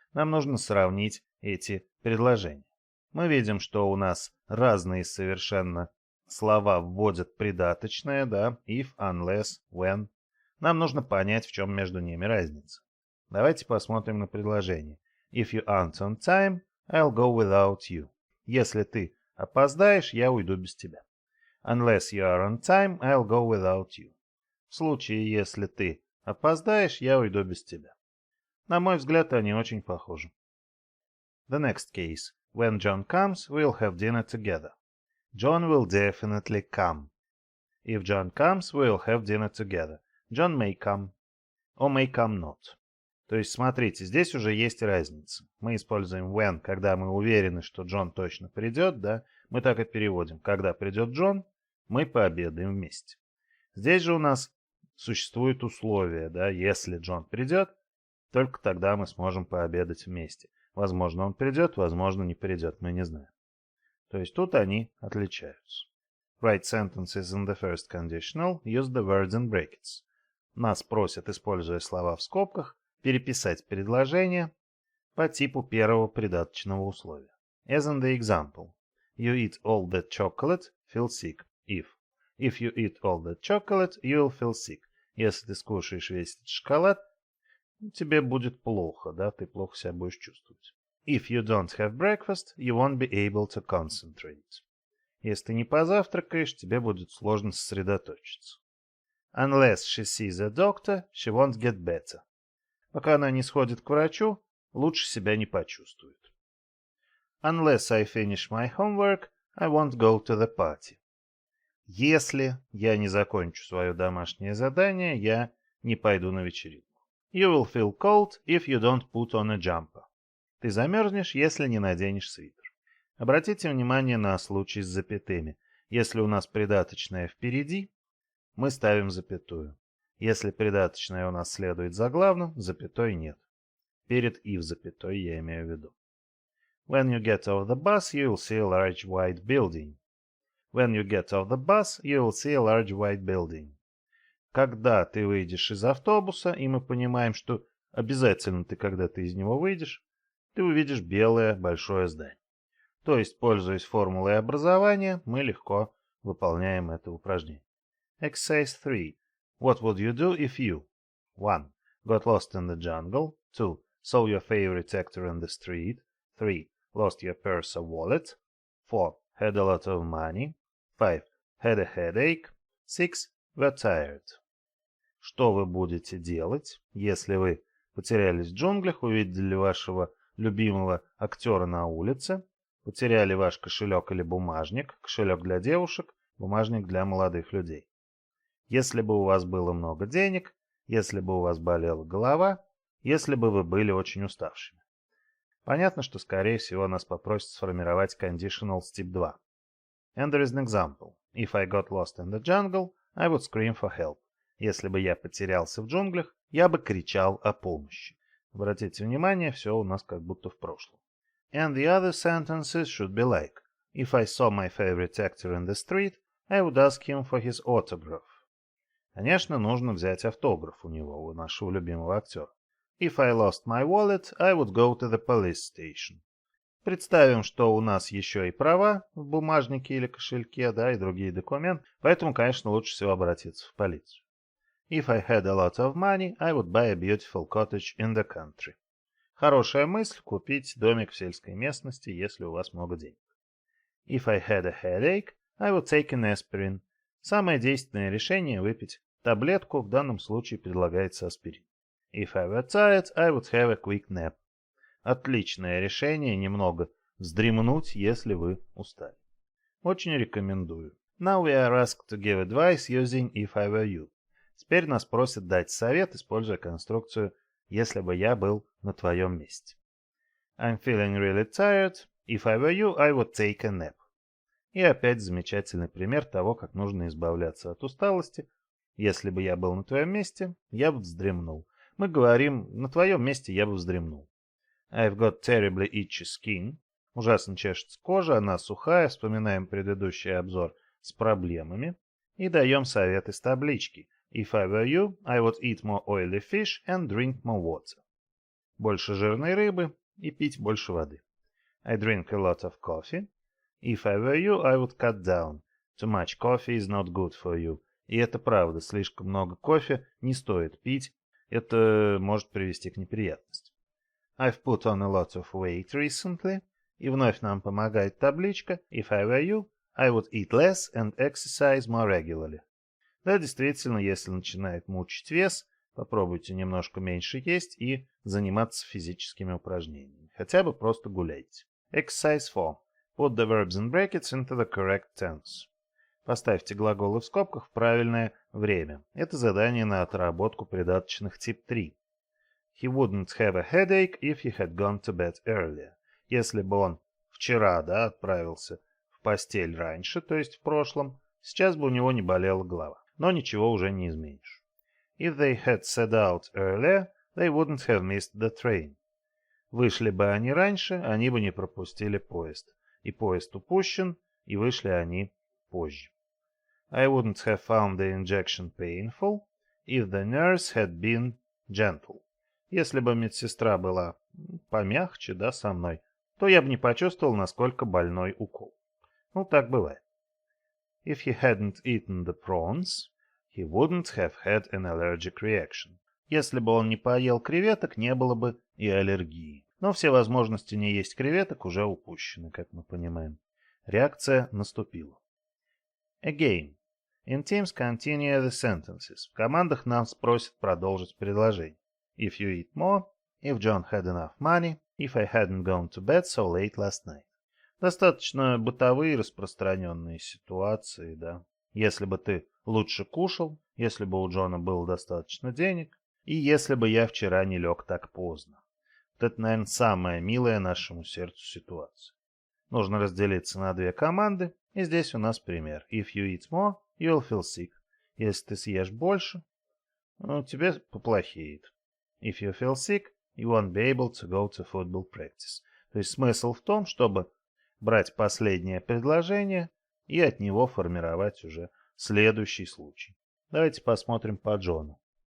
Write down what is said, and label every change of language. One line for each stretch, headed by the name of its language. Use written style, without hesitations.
Russian: Нам нужно сравнить эти предложения. Мы видим, что у нас разные совершенно слова вводят придаточное, да, if, unless, when. Нам нужно понять, в чем между ними разница. Давайте посмотрим на предложение.
English: If you aren't on time, I'll go without you.
Russian: Если ты опоздаешь, я уйду без тебя.
English: Unless you are on time, I'll go without you.
Russian: В случае, если ты опоздаешь, я уйду без тебя. На мой взгляд, они очень похожи.
English: The next case. When John comes, we'll have dinner together. John will definitely come. If John comes, we'll have dinner together. John may come. Or may come not.
Russian: То есть, смотрите, здесь уже есть разница. Мы используем when, когда мы уверены, что Джон точно придет, да? Мы так и переводим. Когда придет Джон, мы пообедаем вместе. Здесь же у нас существует условие, да? Если Джон придет, только тогда мы сможем пообедать вместе. Возможно, он придет, возможно, не придет, мы не знаем. То есть тут они отличаются.
English: Write sentences in the first conditional, use the words in brackets.
Russian: Нас просят, используя слова в скобках, переписать предложение по типу первого придаточного условия.
English: As in the example. You eat all that chocolate, feel sick. If you eat all that chocolate, you will feel sick.
Russian: Если ты скушаешь весь этот шоколад, тебе будет плохо, да, ты плохо себя будешь чувствовать.
English: If you don't have breakfast, you won't be able to concentrate.
Russian: Если ты не позавтракаешь, тебе будет сложно сосредоточиться.
English: Unless she sees a doctor, she won't get better.
Russian: Пока она не сходит к врачу, лучше себя не почувствует.
English: Unless I finish my homework, I won't go to the party.
Russian: Если я не закончу свое домашнее задание, я не пойду на вечеринку.
English: You will feel cold if you don't put on a jumper.
Russian: Ты замерзнешь, если не наденешь свитер. Обратите внимание на случай с запятыми. Если у нас придаточное впереди, мы ставим запятую. Если придаточное у нас следует за главным, запятой нет. Перед и в запятой я имею в виду.
English: When you get off the bus, you will see a large white building. When you get off the bus, you will see a large white building.
Russian: Когда ты выйдешь из автобуса, и мы понимаем, что обязательно ты, когда ты из него выйдешь, ты увидишь белое большое здание. То есть, пользуясь формулой образования, мы легко выполняем это упражнение.
English: Exercise 3. What would you do if you 1. Got lost in the jungle. 2. Saw your favorite actor in the street. 3. Lost your purse or wallet. 4. Had a lot of money. 5. Had a headache. 6. Were tired.
Russian: Что вы будете делать, если вы потерялись в джунглях, увидели вашего любимого актера на улице, потеряли ваш кошелек или бумажник, кошелек для девушек, бумажник для молодых людей? Если бы у вас было много денег, если бы у вас болела голова, если бы вы были очень уставшими. Понятно, что, скорее всего, нас попросят сформировать Conditionals тип 2.
English: And there is an example. If I got lost in the jungle, I would scream for help.
Russian: Если бы я потерялся в джунглях, я бы кричал о помощи. Обратите внимание, все у нас как будто в прошлом.
English: And the other sentences should be like. If I saw my favorite actor in the street, I would ask him for his autograph.
Russian: Конечно, нужно взять автограф у него, у нашего любимого актера.
English: If I lost my wallet, I would go to the police station.
Russian: Представим, что у нас еще и права в бумажнике или кошельке, да, и другие документы, поэтому, конечно, лучше всего обратиться в полицию.
English: If I had a lot of money, I would buy a beautiful cottage in the country.
Russian: Хорошая мысль — купить домик в сельской местности, если у вас много денег.
English: If I had a headache, I would take an aspirin.
Russian: Самое действенное решение — выпить таблетку, в данном случае предлагается аспирин.
English: If I were tired, I would have a quick nap.
Russian: Отличное решение — немного вздремнуть, если вы устали. Очень рекомендую.
English: Now we are asked to give advice using if I were you.
Russian: Теперь нас просят дать совет, используя конструкцию «если бы я был на твоем месте».
English: I'm feeling really tired. If I were you, I would take a nap.
Russian: И опять замечательный пример того, как нужно избавляться от усталости. Если бы я был на твоем месте, я бы вздремнул. Мы говорим «на твоем месте я бы вздремнул».
English: I've got terribly itchy skin.
Russian: Ужасно чешется кожа, она сухая. Вспоминаем предыдущий обзор с проблемами. И даем совет из таблички.
English: If I were you, I would eat more oily fish and drink more water.
Russian: Больше жирной рыбы и пить больше воды.
English: I drink a lot of coffee. If I were you, I would cut down. Too much coffee is not good for you.
Russian: И это правда, слишком много кофе не стоит пить. Это может привести к неприятностям.
English: I've put on a lot of weight recently.
Russian: И вновь нам помогает табличка.
English: If I were you, I would eat less and exercise more regularly.
Russian: Да, действительно, если начинает мучить вес, попробуйте немножко меньше есть и заниматься физическими упражнениями. Хотя бы просто гуляйте.
English: Exercise 4. Put the verbs in brackets into the correct tense.
Russian: Поставьте глаголы в скобках в правильное время. Это задание на отработку придаточных тип 3.
English: He wouldn't have a headache if he had gone to bed earlier.
Russian: Если бы он вчера, отправился в постель раньше, то есть в прошлом, сейчас бы у него не болела голова. Но ничего уже не изменишь.
English: If they had set out earlier, they wouldn't have missed the train.
Russian: Вышли бы они раньше, они бы не пропустили поезд. И поезд упущен, и вышли они позже.
English: I wouldn't have found the injection painful if the nurse had been gentle.
Russian: Если бы медсестра была помягче, со мной, то я бы не почувствовал, насколько больной укол. Так бывает.
English: If he hadn't eaten the prawns, he wouldn't have had an allergic reaction.
Russian: Если бы он не поел креветок, не было бы и аллергии. Но все возможности не есть креветок уже упущены, как мы понимаем. Реакция наступила.
English: Again. In teams continue the sentences.
Russian: В командах нам спросят продолжить предложение.
English: If you eat more, if John had enough money, if I hadn't gone to bed so late last night.
Russian: Достаточно бытовые распространенные ситуации, Если бы ты лучше кушал, если бы у Джона было достаточно денег, и если бы я вчера не лег так поздно. Это, наверное, самая милая нашему сердцу ситуация. Нужно разделиться на две команды, и здесь у нас пример.
English: If you eat more, you'll feel sick.
Russian: Если ты съешь больше, тебе поплохеет.
English: If you feel sick, you won't be able to go to football practice.
Russian: То есть смысл в том, чтобы брать последнее предложение и от него формировать уже следующий случай. Давайте посмотрим по Джону.